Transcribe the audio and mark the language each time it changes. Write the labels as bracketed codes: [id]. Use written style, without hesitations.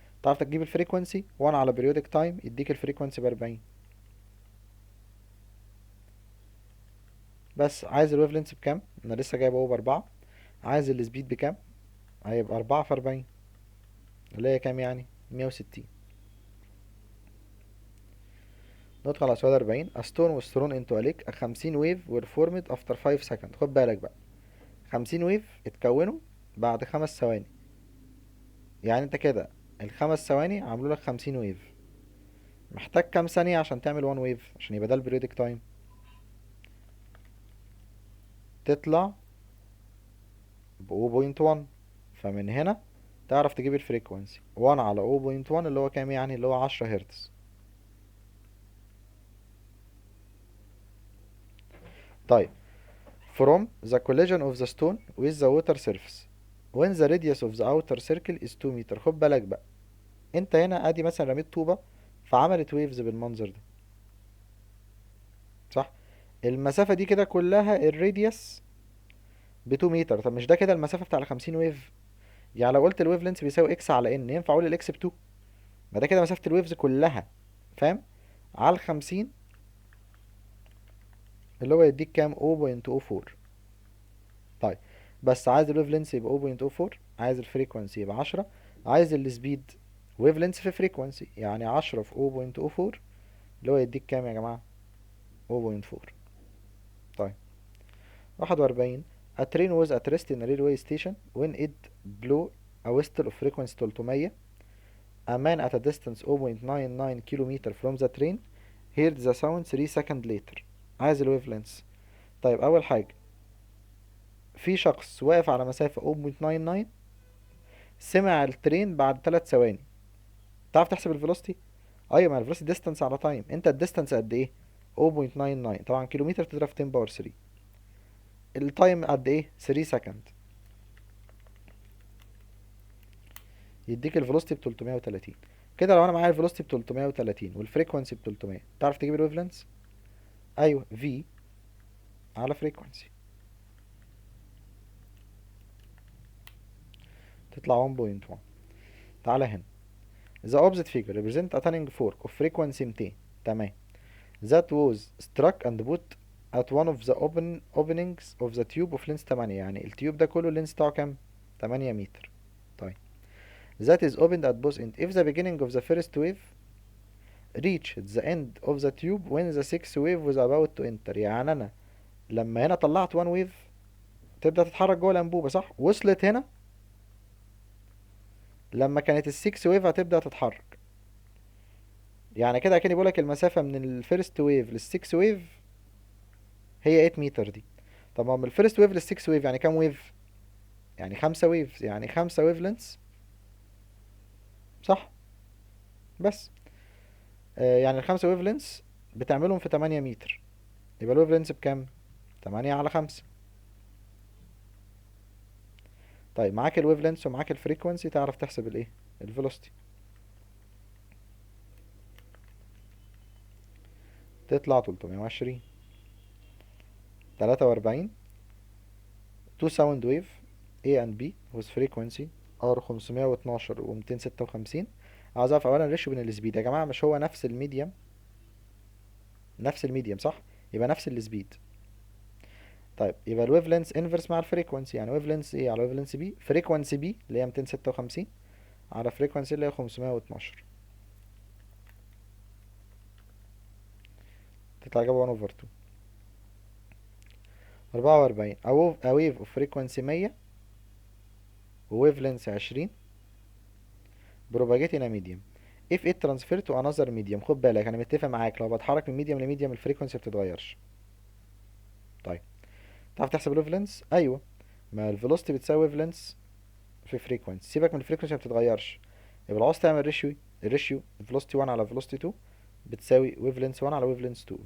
[ar] تعرف تجيب الفريكوانسي 1 على بريودك تايم يديك الفريكوانسي ب 40. بس عايز الويف لينث بكام، انا لسه جايب اهو ب4، عايز السبيد بكام، هيبقى 4 في 40 اللي هي كام يعني 160. ندخل على سؤال 40. [en] A stone was thrown into a lake. 50 wave were formed after 5 seconds. [ar] خد بالك بقى، 50 ويف اتكونوا بعد 5 ثواني، يعني انت كده ال5 ثواني عملوا لك 50 ويف، محتاج كام ثانية عشان تعمل 1 ويف عشان يبقى ده البريودك تايم، تطلع ب 0.1، فمن هنا تعرف تجيب الفريكوانسي 1 على 0.1 اللي هو كام يعني، اللي هو 10 هرتز. [en] طيب from the collision of the stone with the water surface when the radius of the outer circle is 2 meter. [ar] خد بالك بقى، انت هنا ادي مثلا رميت طوبة فعملت ويفز بالمنظر ده، صح؟ المسافة دي كده كلها الراديوس ب 2 متر، طب مش ده كده المسافة بتاع ال 50 ويف، يعني لو قلت الويف لينس بيساوي اكس على ان، ينفع اقول الاكس ب2؟ ما ده كده مسافة الويفز كلها، فاهم؟ على ال50، اللي هو يديك كام؟ 0.04. طيب، بس عايز الويف لينس يبقى 0.04، عايز الفريكوانسي يبقى 10، عايز السبيد ويف لينس في فريكوانسي، يعني 10 في 0.04 اللي هو يديك كام يا جماعة؟ 0.4. طيب 41. [en] A train was at rest in a railway station when it blew a whistle of frequency 300. A man at a distance 0.99 kilometer from the train heard the sound 3 seconds later. [ar] عايز الويف لينس. طيب أول حاجة، في شخص واقف على مسافة 0.99 سمع الترين بعد 3 ثواني. تعرف تحسب الفيلوسيتي؟ ايوه، ما الفيلوسيتي ديستانس على تايم. انت الديستانس قد ايه؟ 0.99، طبعا كيلومتر تضرب في 10 باور 3. التايم قد ايه؟ 3 سكند. يديك الفيلوسيتي ب 330. كده لو انا معايا الفيلوسيتي ب 330 والفريكوانسي ب 300، تعرف تجيب الويف لينث؟ ايوه، في على فريكوانسي تطلع 1.1. تعالى هنا. [en] The opposite figure represent a tuning fork of frequency 200. [ar] تمام. [en] That was struck and put at one of the openings of the tube of length 8. [ar] يعني التيوب ده كله اللينس بتاعه كام؟ 8 متر. طيب. [en] That is opened at both ends. If the beginning of the first wave reached the end of the tube when the sixth wave was about to enter. [ar] يعني أنا لما هنا طلعت [en] one wave [ar] تبدأ تتحرك جوه الأنبوبة، صح؟ وصلت هنا لما كانت السكس ويف هتبدأ تتحرك. يعني كده كأني بقولك المسافة من الفيرست ويف للسكس ويف هي 8 متر دي. طب ما من الفيرست ويف للسكس ويف يعني كام ويف؟ يعني 5 ويف، يعني 5 ويف لينث، صح؟ بس يعني الخمسة ويف لينث بتعملهم في 8 متر، يبقى الويف لينث بكام؟ 8 على 5. طيب معاك الويف لينث ومعاك الفريكوانسي، تعرف تحسب الايه؟ الفيلوسيتي. تطلع 320. 43. [en] two sound wave A and B with frequency R 512 و 256. [ar] عاوز اعرف اولا الريشيو بين السبيد. يا جماعه مش هو نفس الميديم؟ نفس الميديم صح؟ يبقى نفس السبيد. طيب يبقى الويف لينث انفرس مع الفريكوانسي، يعني ويف لينث ايه على ويف لينث بي، فريكوانسي بي اللي هي 256 على فريكوانسي اللي هي 512، تطلع اجابه 1 اوفر 2. 44. [en] a wave of frequency 100 وويف لينث 20 propagate in a medium if it transfer to another medium. [ar] خد بالك انا متفق معاك، لو بتحرك من ميديم لميديم الفريكونسي بتتغيرش. طيب تعرف تحسب الويف لينث؟ ايوه، ما الفيلوسيتي بتساوي ويف لينث في فريكونسي، سيبك من الفريكونسي ما بتتغيرش. يبقى لو عاوز تعمل الريشيو فيلوسيتي 1 على فيلوسيتي 2 بتساوي ويف لينث 1 على ويف لينث 2.